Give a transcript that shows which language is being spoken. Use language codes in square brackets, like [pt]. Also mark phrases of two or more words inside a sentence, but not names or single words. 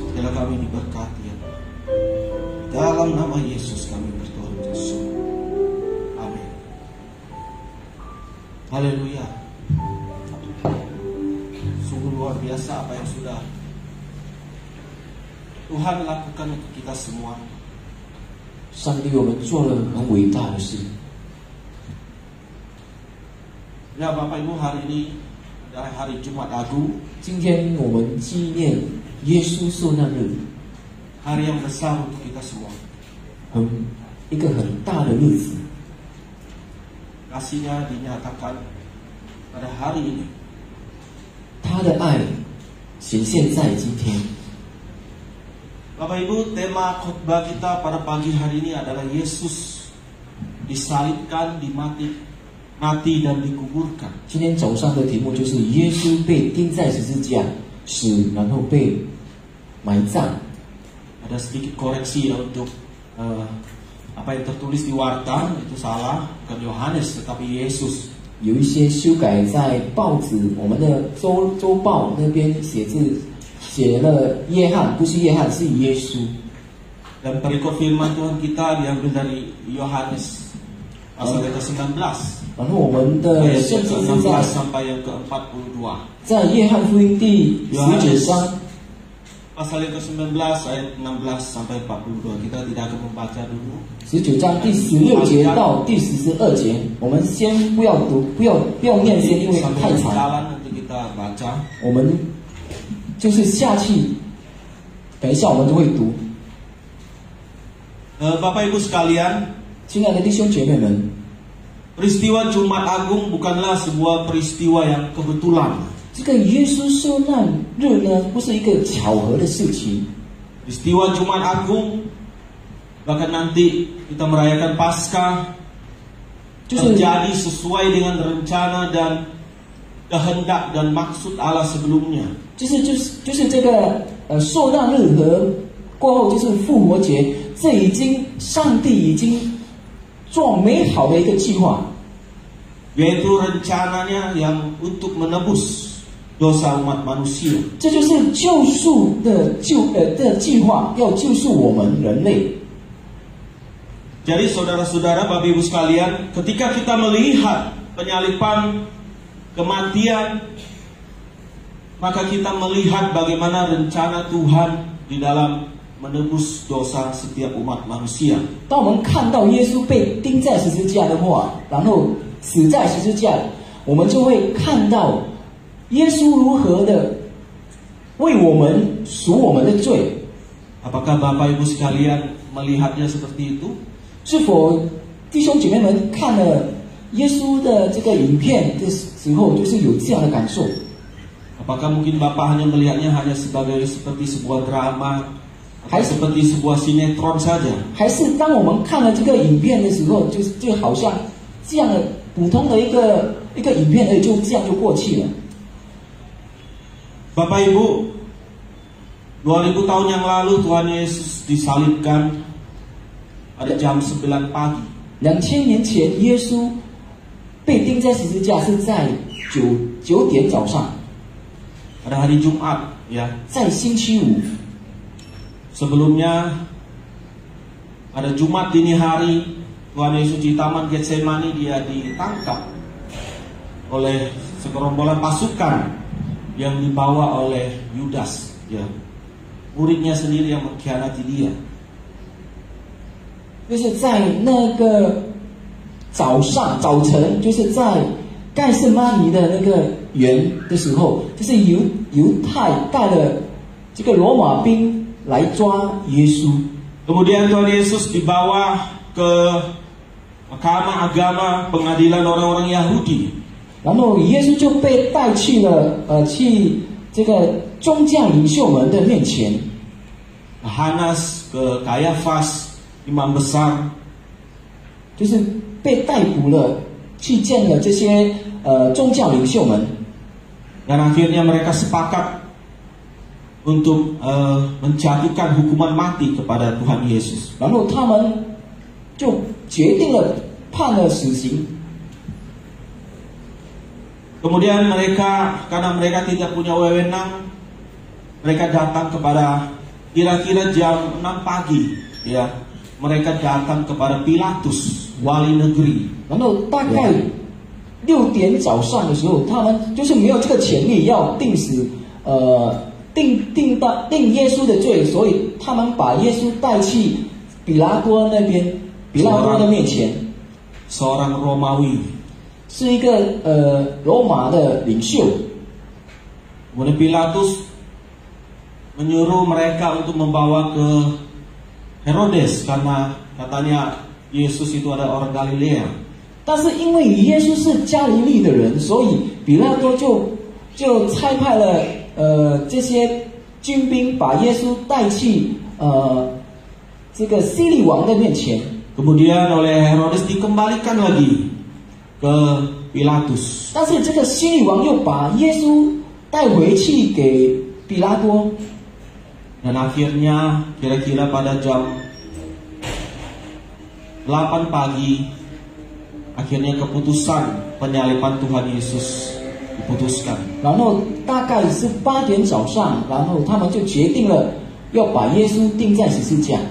[id] Biarlah kami diberkati ya Tuhan. Dalam nama Yesus kami berdoa bersyukur. Amin. Haleluya. Sungguh luar biasa apa yang sudah Tuhan lakukan untuk kita semua. [zh] 上帝为我们做了很伟大的事。 [id] Ya Bapak Ibu, hari ini adalah hari Jumat Agung. [zh] 今天我们纪念耶稣受难日， [id] Hari yang besar untuk kita semua. [zh] 一个很大的日子。 [id] Kasih-Nya dinyatakan pada hari ini. [zh] 他的爱显现在今天。 [id] Bapak Ibu, tema khotbah kita pada pagi hari ini adalah Yesus disalibkan, mati dan dikuburkan. [zh] 今天早上的题目就是耶稣被钉在十字架，死然后被埋葬。 [id] Ada sedikit koreksi ya untuk apa yang tertulis di warta, itu salah, bukan Yohanes tetapi Yesus. [zh] 有一些修改在报纸，我们的周报那边写了约翰，不是约翰，是耶稣。 [id] Dan perikop firman Tuhan kita diambil dari Yohanes pasal yang ke-19. [zh] 然后我们的圣经是在 [id] sampai yang ke-42. [zh] 在约翰福音第19章 [id] pasal yang ke-19 ayat 16 sampai 42. Kita tidak akan membaca dulu. [zh] 19 章第16节到第42节，我们先不要读，不要念先，因为太长。 [id] Nanti kita baca. [zh] 我们就是下去，等一下我们都会读。 [id] Bapak Ibu sekalian, [zh] 亲爱的弟兄姐妹们， [id] peristiwa Jumat Agung bukanlah sebuah peristiwa yang kebetulan. [zh] 这个耶稣受难日呢，不是一个巧合的事情。 [id] Peristiwa Jumat Agung, bahkan nanti kita merayakan Paskah, terjadi sesuai dengan rencana dan kehendak dan maksud Allah sebelumnya. [zh] 就是这个受难日和过后就是复活节，这上帝已经做美好的一个计划。 [id] Yaitu rencananya yang untuk menebus dosa umat manusia. [zh] 这就是救赎的计划，要救赎我们人类。 [id] Jadi saudara-saudara, Bapak Ibu sekalian, ketika kita melihat penyaliban, kematian, maka kita melihat bagaimana rencana Tuhan di dalam menebus dosa setiap umat manusia. [zh] 当我们看到耶稣被钉在十字架的话，然后死在十字架，我们就会看到耶稣如何的为我们赎我们的罪。 [id] Apakah Bapak Ibu sekalian melihatnya seperti itu? [zh] 是否弟兄姐妹们看了耶稣的这个影片的时候，就是有这样的感受？ [id] Apakah mungkin Bapak hanya melihatnya seperti sebuah drama, atau seperti sebuah sinetron saja? [zh] 还是当我们看了这个影片的时候，就好像这样的普通的一个影片，而就这样就过去了？ [id] Bapak Ibu, 2000 tahun yang lalu Tuhan Yesus disalibkan pada jam 9 pagi. [zh] 2000 年前，耶稣被钉在十字架是在9点早上。 [id] Pada hari Jumat, ya. [zh] 在星期五。 [id] Sebelumnya pada Jumat dini hari, Tuhan Yesus di Taman Getsemani dia ditangkap oleh segerombolan pasukan yang dibawa oleh Yudas, ya. Muridnya sendiri yang mengkhianati dia. [zh] 就是在那个早晨，就是在盖瑟玛尼的那个园的时候，就是犹太带了这个罗马兵来抓耶稣。 [id] Kemudian Tuhan Yesus dibawa ke mahkamah agama pengadilan orang-orang Yahudi. [zh] 然后耶稣就被带去了去这个宗教领袖们的面前。 [id] Hanas ke Kayafas, imam besar, [zh] 就是被逮捕了，去见了这些宗教领袖们。 [id] dan akhirnya mereka sepakat untuk menjatuhkan hukuman mati kepada Tuhan Yesus. [zh] 然后他们就决定了判了死刑。 [id] Kemudian mereka, karena mereka tidak punya wewenang, mereka datang kepada kira-kira jam 6 pagi, ya, mereka datang kepada Pilatus, wali negeri. [zh] 然后大概6点早上的时候，他们就是没有这个权利要定死，定耶稣的罪，所以他们把耶稣带去比拉多那边，比拉多的面前。 [id] Seorang Romawi. [zh] 是一个罗马的领袖。 [id] Kemudian Pilatus menyuruh mereka untuk membawa ke Herodes karena katanya Yesus itu adalah orang Galilea. [zh] 但是因为耶稣是加利利的人，所以比拉多就差派了这些军兵把耶稣带去这个希律王的面前。 [id] Kemudian oleh Herodes dikembalikan lagi ke Pilatus. [zh] 但是这个希律王又把耶稣带回去给比拉多。 [id] Dan akhirnya kira-kira pada jam 8 pagi akhirnya keputusan penyaliban Tuhan Yesus diputuskan. [zh] 然后大概是8点早上，然后他们就决定了要把耶稣钉在十字架。